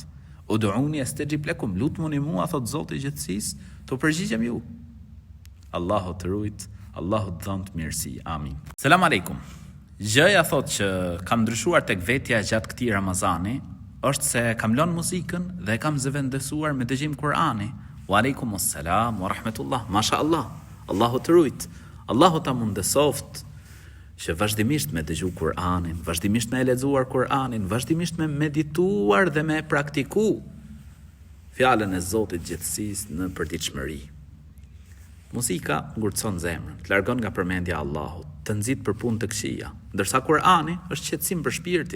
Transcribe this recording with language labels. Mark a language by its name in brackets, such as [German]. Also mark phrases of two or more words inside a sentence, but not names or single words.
[Arabic] ادعوني أستجب لكم, [Albanian] lutmuni mua, thot Zoti i gjithësisë, të përgjigjem ju. Allahu të rujt, Allahu të dhënë të mirësi. [Arabic] آمين. سلام عليكم. [Albanian] Gjëja thot që kam ndryshuar tek vetja gjatë këtij Ramazani është se kam lënë muzikën dhe kam zëvendësuar me dëgjim Kur'ani. [Arabic] وعليكم السلام ورحمة الله. [Albanian] Mashallah. Allahu të rujt. Allahu ta mundesoft që vazhdimisht me dëgju Kur'anin, vazhdimisht me lexuar Kur'anin, vazhdimisht me medituar dhe me praktiku fjalën e Zotit gjithësisë në përditshmëri. Muzika ngurtson zemrën, të largon nga përmendja e Allahut, të nxit për punë të këqija, ndërsa Kur'ani është qetësim për shpirtin.